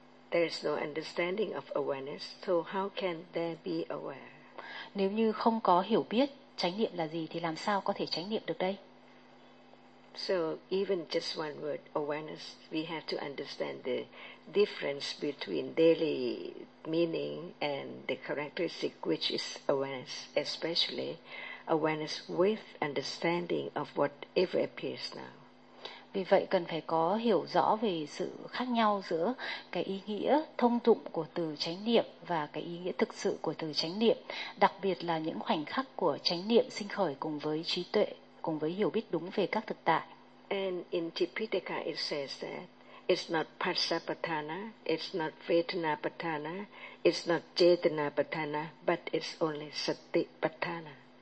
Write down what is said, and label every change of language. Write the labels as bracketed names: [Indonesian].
[English] There is no understanding of awareness, so how can there be aware? [Vietnamese] Nếu như không có hiểu biết chánh niệm là gì thì làm sao có thể chánh niệm được đây? [English] So even just one word awareness, we have to understand the difference between daily meaning and the characteristic which is awareness, especially awareness with understanding of whatever appears now. [Vietnamese] Vì vậy cần phải có hiểu rõ về sự khác nhau giữa cái ý nghĩa thông dụng của từ chánh niệm và cái ý nghĩa thực sự của từ chánh niệm, đặc biệt là những khoảnh khắc của chánh niệm sinh khởi cùng với trí tuệ, cùng với hiểu biết đúng về các thực tại. [English] And in Tripitaka it says that it's not Passapatthana, it's not Vedanapatthana, it's not Chetanapatthana, but it's only Satipatthana.